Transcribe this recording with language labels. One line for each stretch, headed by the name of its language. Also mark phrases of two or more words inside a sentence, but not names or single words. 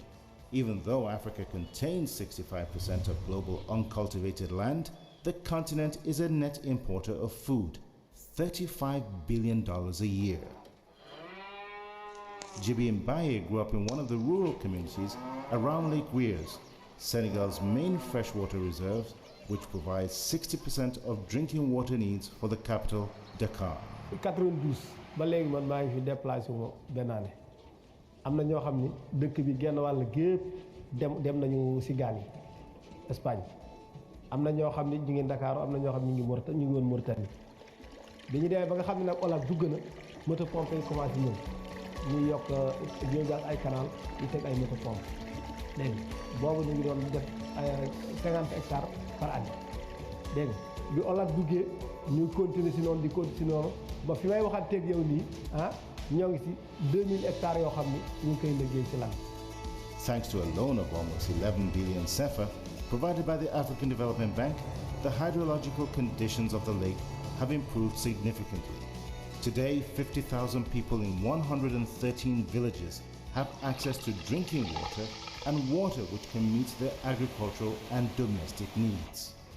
English: Even though Africa contains 65% of global uncultivated land, the continent is a net importer of food, $35 billion a year. Djibi Mbaye grew up in one of the rural communities around Lake Weirs, Senegal's main freshwater reserve, which provides 60% of drinking water needs for the capital, Dakar.
Wolof: 92 ba léegi man maa ngi fi déplacé wu benn année am na ñoo xam ni dëkk bi genn wàll gépp dem nañu si gaal yi Espagne am na ñoo xam ni ñu ngi Dakar am na ñoo xam ni ñu ngi woon Mauritanie bi ñu demee ba nga xam ne nag OLAC dugg na
French: moto pompe
Wolof: yi commencé ñëw ñu yokk ñu jàll ay canal ñu teg ay
French: moto pompe
Wolof: léegi boobu ñu ngi doon def ay 50
French: hectares par année
Wolof: dégg nga bi OLAC duggee ñu continuer si noonu di continuer si noonu ba fi may waxaat teeg yow nii ñoo ngi si 2000 hectares yoo xam ni ñu ngi koy liggéey ci lan.
English: Thanks to a loan of almost 11 billion CFA provided by the African Development Bank, the hydrological conditions of the lake have improved significantly. Today, 50,000 people in 113 villages have access to drinking water and water which can meet their agricultural and domestic needs.